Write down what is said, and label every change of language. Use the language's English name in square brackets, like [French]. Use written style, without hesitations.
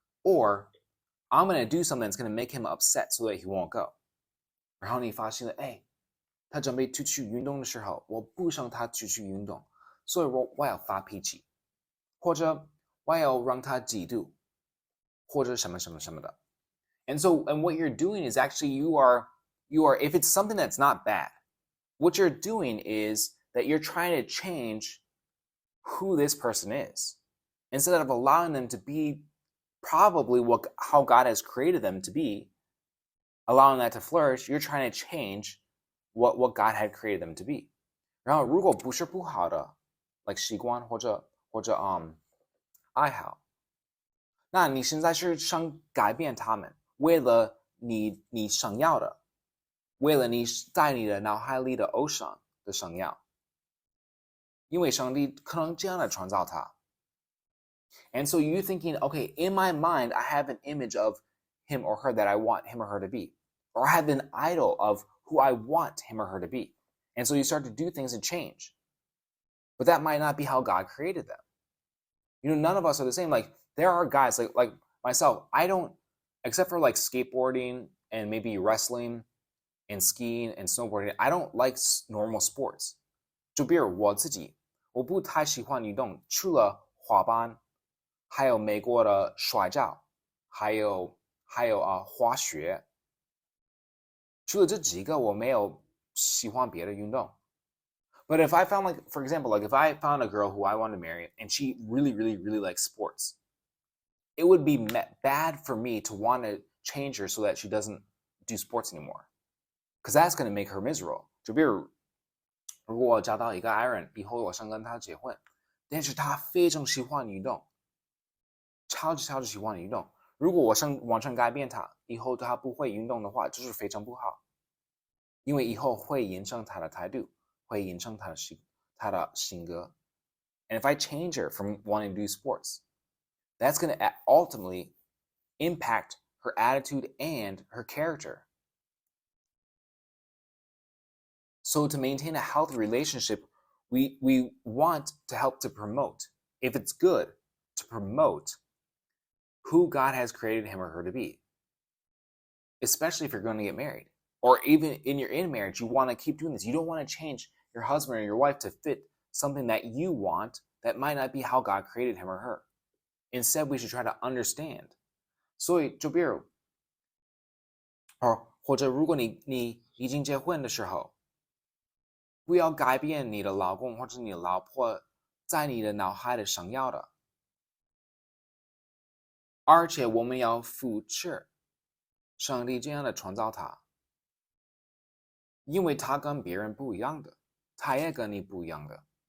[English] Or I'm gonna do something that's gonna make him upset so that he won't go. [Chinese] 然后你发现了，他准备出去运动的时候，我不想他出去运动，所以我要发脾气，或者我要让他嫉妒，或者什么什么什么的。 [English] And what you're doing is actually you are if it's something that's not bad, what you're doing is that you're trying to change who this person is instead of allowing them to be probably how God has created them to be, allowing that to flourish. You're trying to change what God had created them to be. [Chinese] 然后如果不是不好的 like 习惯或者爱好，那你现在是想改变他们，为了你想要的，为了你在你的脑海里的偶像的想要，因为上帝可能这样的创造他。 [English] And so you're thinking, okay, in my mind, I have an image of him or her that I want him or her to be. Or I have an idol of who I want him or her to be. And so you start to do things and change. But that might not be how God created them. None of us are the same. Like, there are guys, like myself, I don't, except for like skateboarding and maybe wrestling and skiing and snowboarding, I don't like normal sports. [Chinese] 就比如我自己，我不太喜欢运动，除了滑板，还有美国的摔跤，还有滑雪。除了这几个，我没有喜欢别的运动。 [English] But if I found, like, for example, like if I found a girl who I wanted to marry and she really, really, really likes sports, it would be bad for me to want to change her so that she doesn't do sports anymore. Because that's going to make her miserable. [Chinese] 就比如如果我找到一个爱人，以后我想跟他结婚，但是他非常喜欢运动，超级喜欢运动。如果我想完全改变他，以后他不会运动的话，就是非常不好，因为以后会影响他的态度，会影响他的性格。 [English] And if I change her from wanting to do sports, that's going to ultimately impact her attitude and her character. So to maintain a healthy relationship, we want to help to promote, if it's good, to promote who God has created him or her to be. Especially if you're going to get married. Or even in marriage, you want to keep doing this. You don't want to change your husband or your wife to fit something that you want that might not be how God created him or her. Instead, we should try to understand. [Chinese] 所以就比如或者如果你已经结婚的时候，不要改变你的老公或者你的老婆在你的脑海里想要的，而且我们要扶持上帝这样的创造他，因为他跟别人不一样的，他也跟你不一样的。